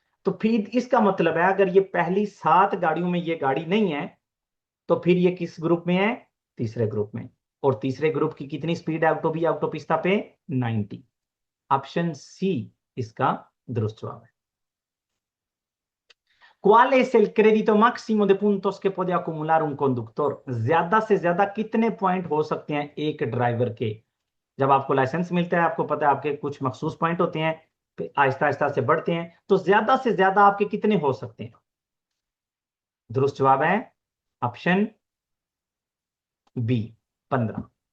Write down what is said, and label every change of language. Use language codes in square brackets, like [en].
[hi] तो फिर इसका मतलब है अगर ये पहली 7 गाड़ियों में ये गाड़ी नहीं है, तो फिर ये किस ग्रुप में है? तीसरे ग्रुप में। और तीसरे ग्रुप की कितनी स्पीड है ऑटोपिस्ता पे? 90। ऑप्शन सी इसका दुरुस्त जवाब है। [es] ¿Cuál es el crédito máximo de puntos que puede acumular un conductor? [hi] ज्यादा से ज्यादा कितने पॉइंट हो सकते हैं एक ड्राइवर के? जब आपको लाइसेंस मिलता है, आपको पता है आपके कुछ मखसूस पॉइंट होते हैं, फिर आहिस्ता आहिस्ता से बढ़ते हैं, तो ज्यादा से ज्यादा आपके कितने हो सकते हैं? दुरुस्त जवाब है ऑप्शन बी, 15।